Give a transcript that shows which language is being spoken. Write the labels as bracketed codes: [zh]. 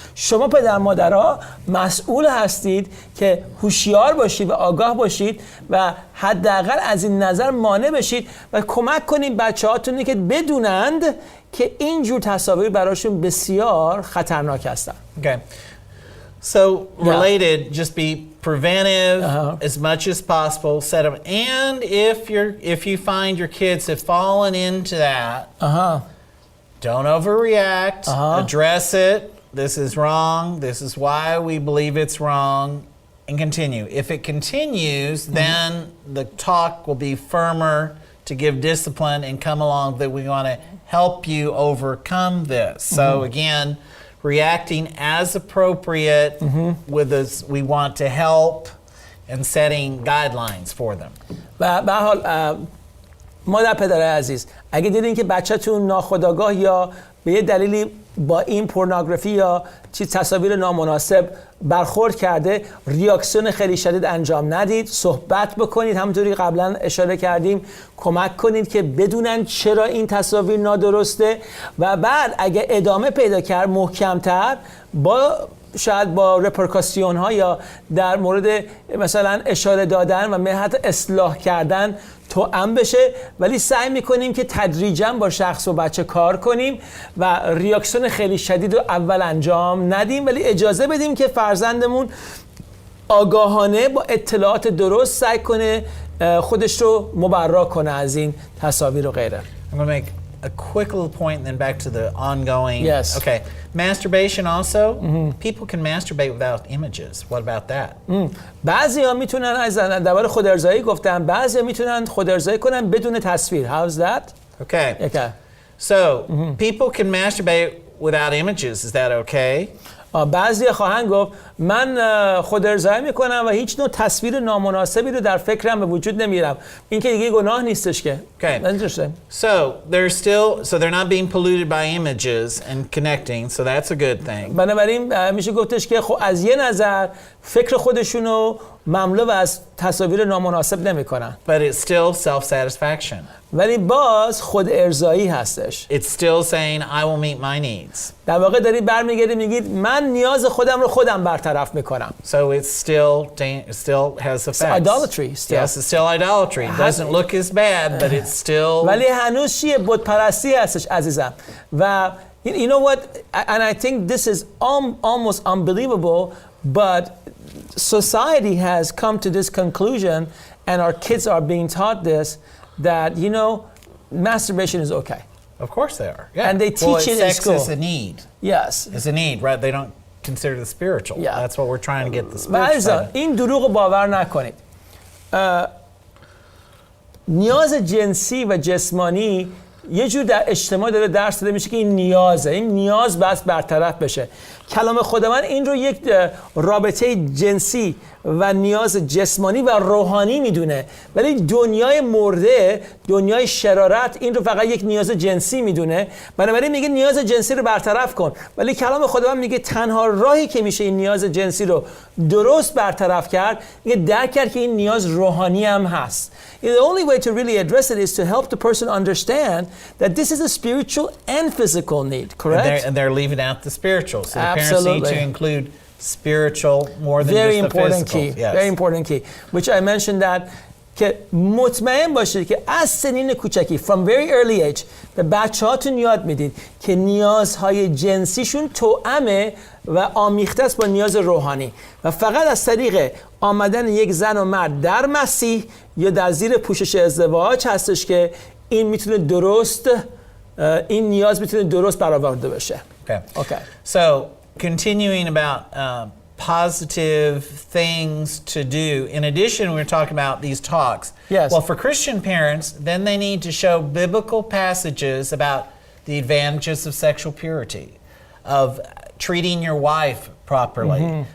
[fa] شما پدر مادرها مسئول هستید که هوشیار باشید و آگاه باشید و حداقل از این نظر مانع بشید و کمک کنید بچه‌هاتون که بدونند که این جور تصاویر براشون بسیار خطرناک هستن. [en] Okay. So related, just be preventive as much as possible. Set them, and if you find your kids have fallen into that, don't overreact. Address it. This is wrong. This is why we believe it's wrong, and continue. If it continues, then the talk will be firmer to give discipline and come along that we want to help you overcome this. So again, reacting as appropriate with us, we want to help and setting guidelines for them. [fa] به حال مادر پدر عزیز، اگه دیدین که بچه‌تون ناخودآگاه یا به یه دلیلی با این پورنوگرافی یا تصاویر نامناسب برخورد کرده، ریاکسیون خیلی شدید انجام ندید، صحبت بکنید، همونطوری قبلا اشاره کردیم، کمک کنید که بدونن چرا این تصاویر نادرسته و بعد اگه ادامه پیدا کرد محکم‌تر شاید با رپرکاسیون ها یا در مورد مثلا اشاره دادن و حتی اصلاح کردن توأم بشه، ولی سعی میکنیم که تدریجاً با شخص و بچه کار کنیم و ریاکسیون خیلی شدید رو اول انجام ندیم، ولی اجازه بدیم که فرزندمون آگاهانه با اطلاعات درست سعی کنه خودش رو مبرا کنه از این تصاویر و غیره. [en] I'm going to make a quick little point and then back to the ongoing. Yes. Okay. Masturbation also. People can masturbate without images. What about that? [fa] بعضیا میتونن از درباره خود ارضایی گفتن، بعضیا میتونن خود ارضایی کنن بدون تصویر. [en] How's that? Okay. Okay. So, people can masturbate without images. Is that okay? [fa] بعضی خواهند گفت من خود ارضایی میکنم و هیچ نوع تصویر نامناسبی رو در فکرم به وجود نمیارم. این که دیگه گناه نیستش که. [en] Okay. Interesting. So they're not being polluted by images and connecting. So that's a good thing. [fa] بنابراین میشه گفتش که خب از یه نظر فکر خودشونو مملو از تصاویر نامناسب نمیکنن. [en] But it's still self-satisfaction. [fa] ولی باز خود ارضایی هستش. [en] It's still saying I will meet my needs. [fa] در واقع دارید برمیگردید میگید من نیاز خودم رو خودم برطرف میکنم. [en] So it still has effects. It's idolatry still. Yes, it's still idolatry. It doesn't look as bad, but it's still. [fa] ولی هنوز چیه؟ بت پرستی هستش عزیزم. [en] و you know what? And I think this is almost unbelievable, but society has come to this conclusion, and our kids are being taught this, that you know, masturbation is okay. Of course they are. Yeah. And they teach it in school. Sex is a need. Yes. It's a need, right? They don't consider the spiritual. Yeah. That's what we're trying to get the spiritual side of. [fa] این دروغ رو باور نکنید. نیاز جنسی و جسمانی یه جور در اجتماع داره درس داده میشه که این نیازه، این نیاز بس برطرف بشه. کلام خداوند این رو یک رابطه جنسی و نیاز جسمانی و روحانی میدونه، ولی دنیای مرده، دنیای شرارت این رو فقط یک نیاز جنسی میدونه. بنابراین میگه نیاز جنسی رو برطرف کن، ولی کلام خداوند میگه تنها راهی که میشه این نیاز جنسی رو درست برطرف کرد، میگه درک کرد که این نیاز روحانی هم هست. [en] The only way to really address it is to help the person understand that this is a spiritual and physical need, correct? And they're leaving out the spiritual. So the parents Absolutely. need to include spiritual more than Very just the important physical. key. Yes. Very important key. Which I mentioned that [fa] که مطمئن باشید که از سنین کوچکی [en] from very early age [fa] به بچه‌هاتون یاد میدید که نیازهای جنسیشون توأمه و آمیخته است با نیاز روحانی و فقط از طریق آمدن یک زن و مرد در مسیح یا در زیر پوشش ازدواج هستش که این میتونه درست این نیاز میتونه درست برآورده بشه. [en] Okay. So continuing about positive things to do. In addition, we're talking about these talks. Yes. Well, for Christian parents, then they need to show biblical passages about the advantages of sexual purity, of treating your wife properly.